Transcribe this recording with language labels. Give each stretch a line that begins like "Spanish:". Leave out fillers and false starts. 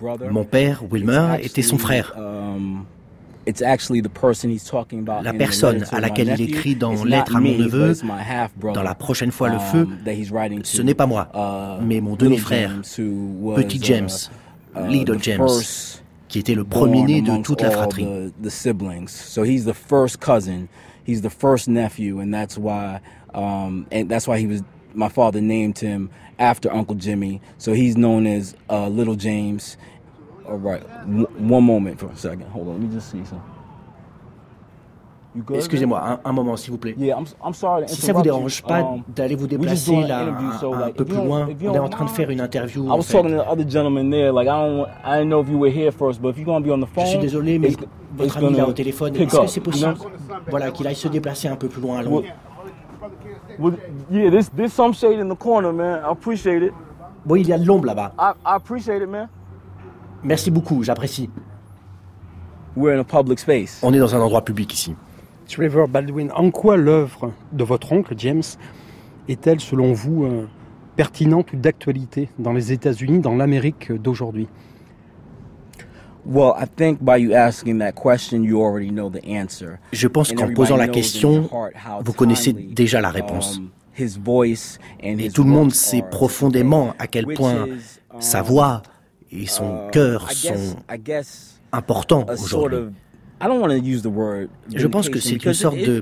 French: Mon père, Wilmer, était son frère. La personne à laquelle il écrit dans « Lettre à mon neveu » dans « La prochaine fois le feu », ce n'est pas moi, mais mon demi-frère, Petit James, Little James, qui était le premier-né de toute la fratrie. Donc, il est le premier cousin.
English: He's the first nephew, and that's why he was my father named him after Uncle Jimmy. So he's known as Little James. All right, one moment for a second. Hold on, let me just see something.
French: Excusez-moi, un moment, s'il vous plaît.
English: Yeah, I'm sorry.
French: Si ça vous dérange pas d'aller vous déplacer là un peu plus loin, on est en train de faire une interview.
English: I was talking to the other gentleman there. Like I didn't know if you were here first, but if you're gonna be on the phone,
French: je suis désolé, mais votre ami là au téléphone, est-ce que c'est possible? Voilà, qu'il aille se déplacer un peu plus loin.
English: Yeah, there's some shade in the corner, man. I appreciate it.
French: Bon, il y a de l'ombre là-bas.
English: I appreciate it, man.
French: Merci beaucoup, j'apprécie.
English: We're in a public space.
French: On est dans un endroit public ici. Trevor Baldwin, en quoi l'œuvre de votre oncle James est-elle, selon vous, pertinente ou d'actualité dans les États-Unis, dans l'Amérique d'aujourd'hui?
English: Well, I think by you asking that question, you already know the answer.
French: Je pense qu'en posant la question, vous connaissez déjà la réponse.
English: His voice and
French: et tout le monde sait profondément à quel point sa voix et son cœur sont importants aujourd'hui.
English: I don't want to use the word.
French: Je pense que c'est une sorte de.